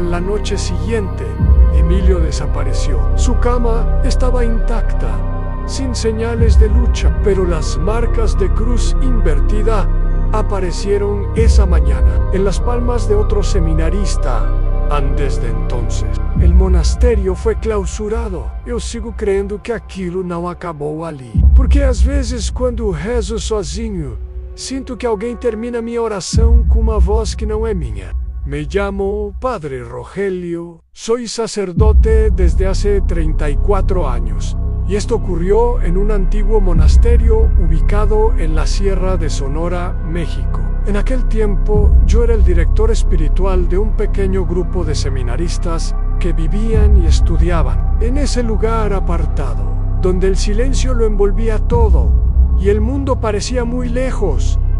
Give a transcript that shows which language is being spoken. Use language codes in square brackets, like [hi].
[es] En la noche siguiente, Emilio desapareció. Su cama estaba intacta, sin señales de lucha, pero las marcas de cruz invertida aparecieron esa mañana en las palmas de otro seminarista. Desde entonces, el monasterio fue clausurado. [pt] Eu sigo crendo que aquilo não acabou ali, porque às vezes quando rezo sozinho, sinto que alguém termina minha oração com uma voz que não é minha. [es] Me llamo Padre Rogelio, soy sacerdote desde hace 34 años, y esto ocurrió en un antiguo monasterio ubicado en la Sierra de Sonora, México. En aquel tiempo, yo era el director espiritual de un pequeño grupo de seminaristas que vivían y estudiaban en ese lugar apartado, donde el silencio lo envolvía todo, y el mundo parecía muy lejos.